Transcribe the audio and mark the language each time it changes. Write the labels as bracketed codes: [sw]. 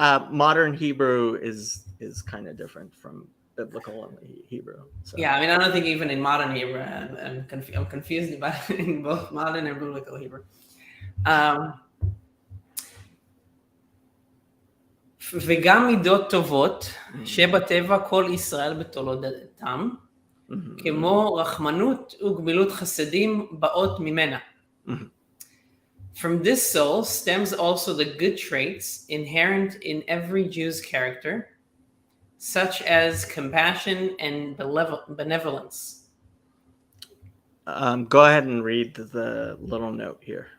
[en] Modern Hebrew is kind of different from biblical Hebrew. So. Yeah, I mean, I don't think even in modern Hebrew, I'm confused about it in both modern and biblical Hebrew. [he] וגם מידות טובות שבטבע כל ישראל בתולדתם, כמו רחמנות וגמילות חסדים באות ממנה. [en] From this soul stems also the good traits inherent in every Jew's character, such as compassion and benevolence. Go ahead and read the little note here.